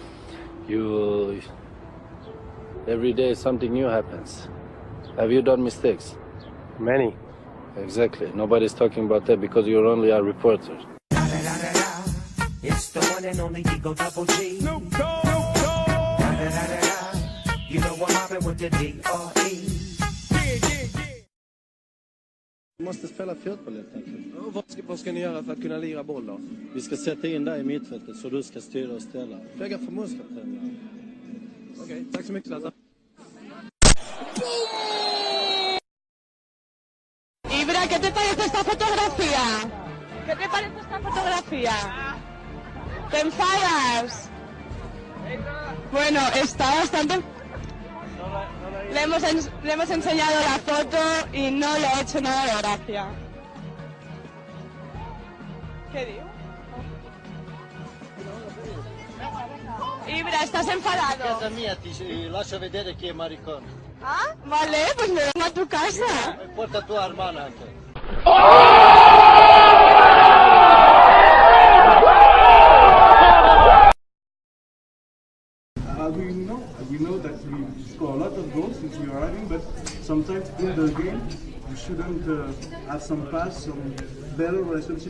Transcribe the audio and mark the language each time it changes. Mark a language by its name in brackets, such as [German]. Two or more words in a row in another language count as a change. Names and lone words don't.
[English] Every day something new happens. Have you done mistakes? Many. Exactly. Nobody's talking about that because you're only a reporter. It's the one and only Eagle Double G. You know what happened with the D.R.E. [Swedish] Vi måste spela fotboll helt enkelt. Vad ska ni göra för att kunna lira boll då? Vi ska sätta in dig i mittfältet så du ska styra och ställa. Fråga förbundskaptenen. Okej, tack så mycket Zlatan. [Spanish] Ibra, ¿qué te parece esta fotografía? ¿Qué te parece esta fotografía? ¿Te enfadas? Bueno, está bastante... Le hemos enseñado la foto y no le ha hecho nada de gracia. ¿Qué digo? Ibra, ¿estás enfadado? [Italian] Casa mia, ti lascio vedere chi è maricone. [Spanish] Ah, vale, pues me vengo a tu casa. [Italian] Porta tua hermana anche. [English] We know that we score a lot of goals since we are arriving, but sometimes in the game we shouldn't have some pass, some better relationship.